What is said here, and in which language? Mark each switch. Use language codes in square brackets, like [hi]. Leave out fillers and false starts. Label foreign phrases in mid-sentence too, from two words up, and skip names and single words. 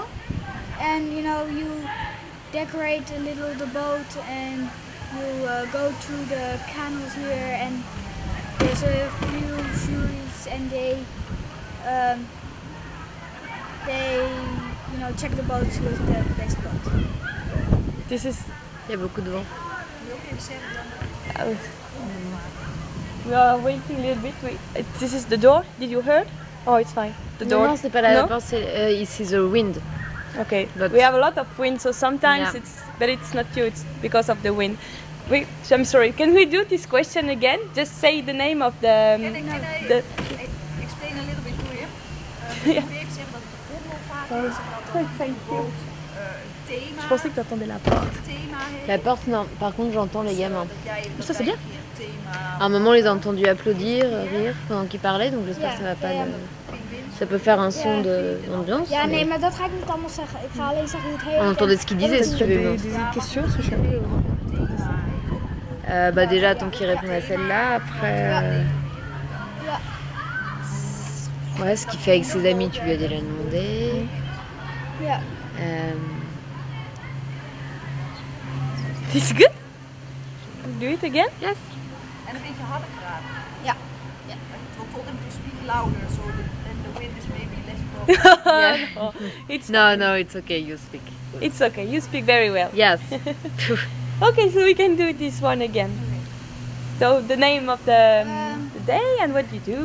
[en] And, you know, you decorate a little the boat and you go through the canals here and there's a few juries and they you know, check the boats with the best boat. This is. [fr] Il y a beaucoup de vent. [en] We are waiting a little bit. This is the door. Did you heard? Oh, it's fine. The door. [fr] Non, c'est pas la [en] No? [fr] porte, c'est ici [en] the wind. Okay. But- We have a lot of wind, so sometimes Yeah. but it's not you. It's because of the wind. I'm sorry. Can we do this question again? Just say the name of the. Can I explain a little bit to him? [nl] Ja. Ik probeer te zeggen dat het de gondelvaart is en dat [en] Thank [nl] de [en] you. [nl] boot thema, [fr] Je pensais que tu entendais la porte. [nl] thema heeft. [fr] La porte, non. Par contre, j'entends les gamins. [nl] Dat jij een [fr] Ça, c'est bien. [nl] partijtje thema [fr] À un moment, on les a entendus applaudir, rire pendant qu'ils parlaient, donc j'espère que ça va pas. Ça peut faire un son d'ambiance. [nl] Ja, nee, [fr] mais [nl] maar dat ga ik niet allemaal zeggen. Ik ga alleen zeggen hoe het heet. [fr] On entendait ce qu'ils disaient si tu veux. questions sur chaque. Bah déjà, tant qu'ils répondent à celle-là, après. Ouais, ce qu'il fait avec ses amis, tu lui as déjà demandé. [nl] Ja. [en] It's good. Do it again. Yes. [nl] en een beetje harder praten. Ja. [en] We told him to speak louder, so the wind is maybe less problem. No, it's No, it's okay, you speak. it's okay. You speak very well. Yes. Okay, so we can do this one again. So the name of the day and what you do.